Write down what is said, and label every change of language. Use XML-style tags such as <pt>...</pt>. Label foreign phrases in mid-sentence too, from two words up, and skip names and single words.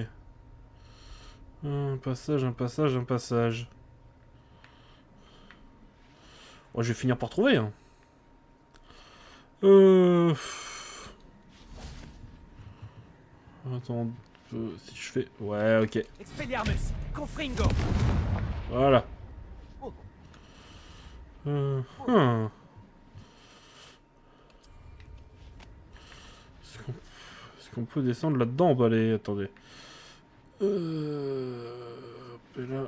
<fr>Un passage, un passage, un passage. Oh, je vais finir par trouver. Hein. Attends, si je fais... Ouais, ok. Expelliarmus. Confringo. Voilà. Hum. Est-ce qu'on peut descendre là-dedans? Bah allez, attendez. Et là...</fr>